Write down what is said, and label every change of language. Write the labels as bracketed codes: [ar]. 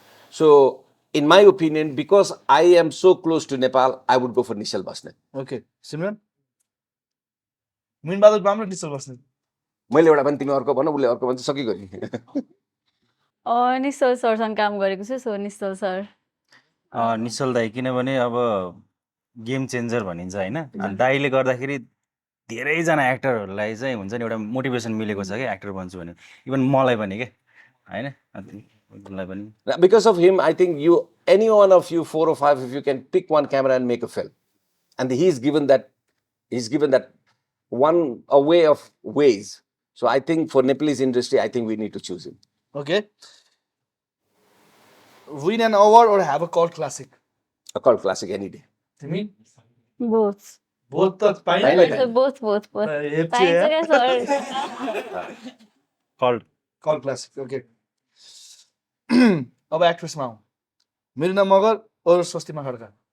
[en] So, in my opinion, because I am so close to Nepal, I would go for Nishal Basnet. [ne] Okay सिमरन मिनबहादुर बाम र निश्चल बस्नेत मैले एउटा पनि तिमी अर्को भन उसले अर्को भन्छ सकिगयो नि निश्चल सरसँग काम गरेको छु सो निश्चल सर निश्चल दाइ किनभने अब गेम चेन्जर भनिन्छ होइन अनि दाइले गर्दाखेरि धेरैजना एक्टरहरूलाई चाहिँ हुन्छ नि एउटा मोटिभेसन मिलेको छ क्या एक्टर बन्छु भने इभन मलाई पनि क्या होइन उसलाई पनि [en] Because of him, I think any one of you, 4 or 5, if you can pick one camera and make a film, and he's given that one a way of ways. So I think for Nepalese industry, I think we need to choose him. Okay win an award or have a cult classic A cult classic any day. [ne] तिमी [en] बोथ [ne] बहुत त पाइँदैन। [en] बोथ बोथ बोथ [ne] पाइन्छ क्या sir [en] called [ne] cult classic okay अब एक्ट्रेसमा आउँ मेरिना मगर और स्वस्तिमा खड्का